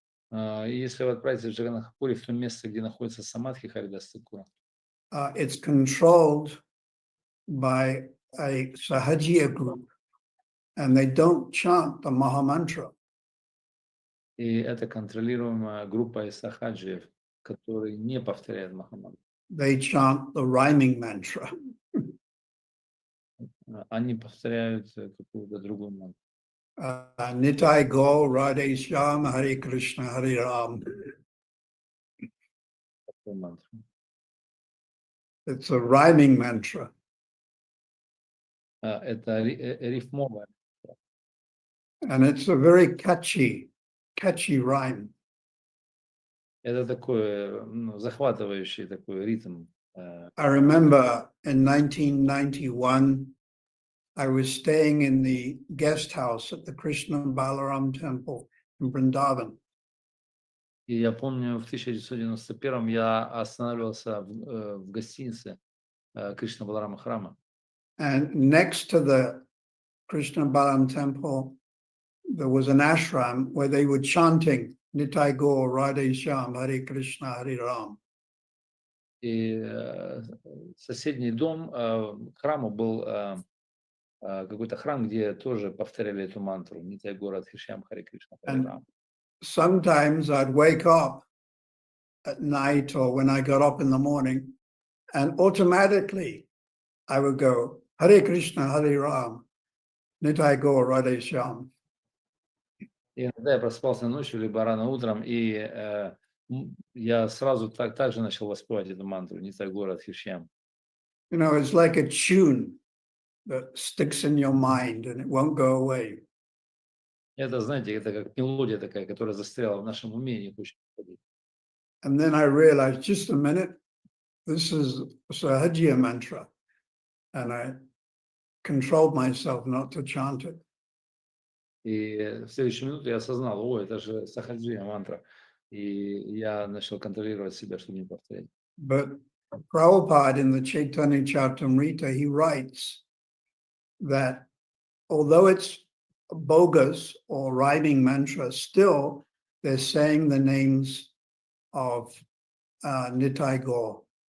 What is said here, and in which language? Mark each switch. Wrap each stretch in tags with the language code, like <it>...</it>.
<ru>Если вы отправитесь в Джаганнатхапури, в то место, где находится самадхи Харидас Тхакура,</ru> <en>it's controlled by a Sahajiya group, and they don't chant the Mahamantra.</en> <ru>и это контролируемая группа из сахаджиев, которые не повторяют Махамантру.</ru> <en>They chant the rhyming mantra.</en> <ru>Они повторяют какую-то другую мантру.</ru> <sa>Nitai Go, Radhe Shyam, Hare Krishna, Hare Ram.</sa> <ru>Такую мантру.</ru> <en>It's a rhyming mantra.</en> <ru>Это рифмовое.</ru> <en>And it's a very catchy rhyme.</en> <ru>Это такой захватывающий такой ритм.</ru> <en>I remember in 1991, I was staying in the guest house at the Krishna Balaram temple in Vrindavan.</en> <ru>И я помню, в 1991 я останавливался в гостинице Кришна Баларама храма.</ru> <en>And next to the Krishna Balaram temple, there was an ashram where they were chanting Nitai Gaur, Radhe Shyam, Hare Krishna, Hare Ram.</en> <ru>И соседний дом к храму был какой-то храм, где тоже повторяли эту мантру Нитай Гора Хишьям Харе Кришна Харе Рам.</ru> <en>Sometimes I'd wake up at night or when I got up in the morning, and automatically I would go Hare Krishna, Hare Ram, Nitai Gaur, Radhe Shyam.</en> <ru>И иногда я просыпался ночью, либо рано утром, и я сразу так же начал воспевать эту мантру Нитай Гора Хишьям.</ru> <en>You know, it's like a tune that sticks in your mind and it won't go away.</en> <ru>Это, знаете, это как мелодия такая, которая застряла в нашем уме и не хочет уходить.</ru> <en>And then I realized, just a minute, this is Sahajya mantra. And I controlled myself not to chant it.</en> <ru>И в следующую минуту я осознал, это же Сахаджия мантра. И я начал контролировать себя, чтобы не повторять.</ru> <en>But Prabhupada in the Chaitanya Charitamrita, he writes that although it's bogus or rhyming mantra, still they're saying the names of Nitai Gaur.</en>